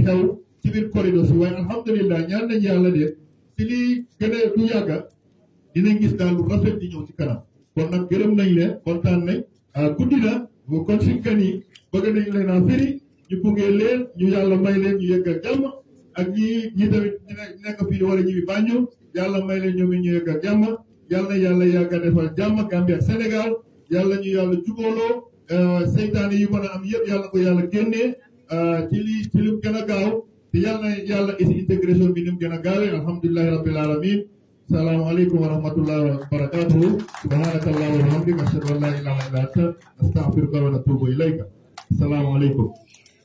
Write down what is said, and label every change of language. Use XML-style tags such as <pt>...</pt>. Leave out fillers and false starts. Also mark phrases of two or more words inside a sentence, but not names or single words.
<wo>xew ci biir corridor si waaye alhamdulilah ñaan nañ yàlla de si lii gën a du yàgga dinañ gis daal lu rafet di ñëw ci kanam kon nag gërëm nañ leen kontaan nañ guddi na bu kon suñ kan yi bëgg nañ leen a firi ñu bungee leen ñu yàlla may leen ñu yegg ak jàmm ak ñi tamit nekk fii wala ñi bi Banjul yàlla may leen ñoom ñu yegg ak jàmm yàlla yàlla yàgga defal jàmm Gambie ak Sénégal yàlla ñu yàlla jubóoloo seytaane yi mën a am yëpp yàlla ko yàlla génnee ci lu gën a gaaw te yàlla isi intégration bi ni mu gën a gaawee</wo> <ar>الحمد لله رب العالمين السلام عليكم ورحمة الله وبركاته سبحانك اللهم وبحمدك أشهد أن لا إله إلا أنت أستغفرك وأتوب إليك السلام عليكم</ar>